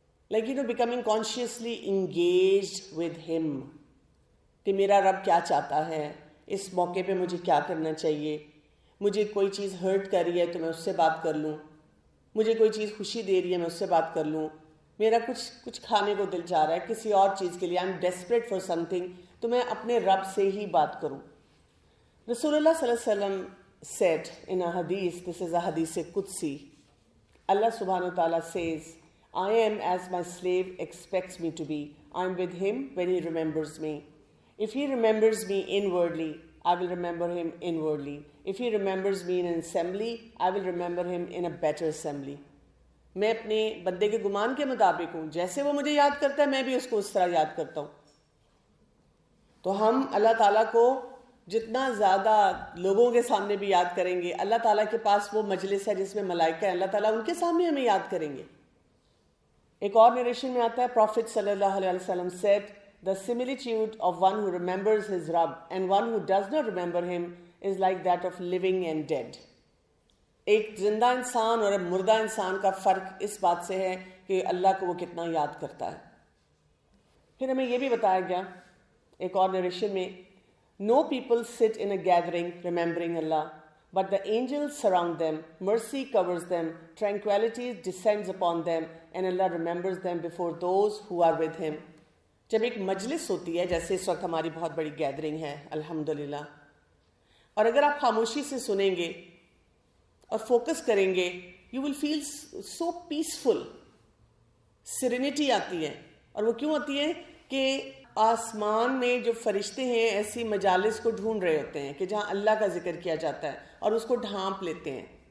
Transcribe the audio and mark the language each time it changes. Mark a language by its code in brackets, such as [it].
[en] like becoming consciously engaged with ہم، [ur] کہ میرا رب کیا چاہتا ہے، اس موقع پہ مجھے کیا کرنا چاہیے. مجھے کوئی چیز ہرٹ کر رہی ہے تو میں اس سے بات کر لوں، مجھے کوئی چیز خوشی دے رہی ہے میں اس سے بات کر لوں، میرا کچھ کھانے کو دل چاہ رہا ہے کسی اور چیز کے لیے، [en] I am desperate for something, [ur] تو میں اپنے رب سے ہی بات کروں. [en] رسول اللہ صلی اللہ علیہ وسلم said in a hadith, this is a hadith qudsi, Allah subhanahu wa ta'ala says, I am as my slave expects me to be. I am with him when he remembers me. If he remembers me inwardly, I will remember him inwardly. If he remembers me in an assembly, I will remember him in a better assembly. [ur] میں اپنے بندے کے گمان کے مطابق ہوں، جیسے وہ مجھے یاد کرتا ہے میں بھی اس کو اس طرح یاد کرتا ہوں. تو ہم اللہ تعالیٰ کو جتنا زیادہ لوگوں کے سامنے بھی یاد کریں گے، اللہ تعالیٰ کے پاس وہ مجلس ہے جس میں ملائکہ ہیں، اللہ تعالیٰ ان کے سامنے ہمیں یاد کریں گے. ایک اور نیریشن میں آتا ہے [en] Prophet صلی اللہ علیہ وسلم said, the similitude of one who remembers his Rabb and one who does not remember him is like that of living and dead. [ur] ایک زندہ انسان اور ایک مردہ انسان کا فرق اس بات سے ہے کہ اللہ کو وہ کتنا یاد کرتا ہے. پھر ہمیں یہ بھی بتایا گیا ایک اور نریشن میں، [en] no people sit in a gathering remembering Allah, but the angels surround them, mercy covers them, tranquility descends upon them, and Allah remembers them before those who are with him. [ur] جب ایک مجلس ہوتی ہے، جیسے اس وقت ہماری بہت بڑی گیدرنگ ہے الحمدللہ، اور اگر آپ خاموشی سے سنیں گے اور فوکس کریں گے، [en] you will feel so peaceful. [ur] Serenity آتی ہے، اور وہ کیوں آتی ہے کہ آسمان میں جو فرشتے ہیں ایسی مجالس کو ڈھونڈ رہے ہوتے ہیں کہ جہاں اللہ کا ذکر کیا جاتا ہے، اور اس کو ڈھانپ لیتے ہیں.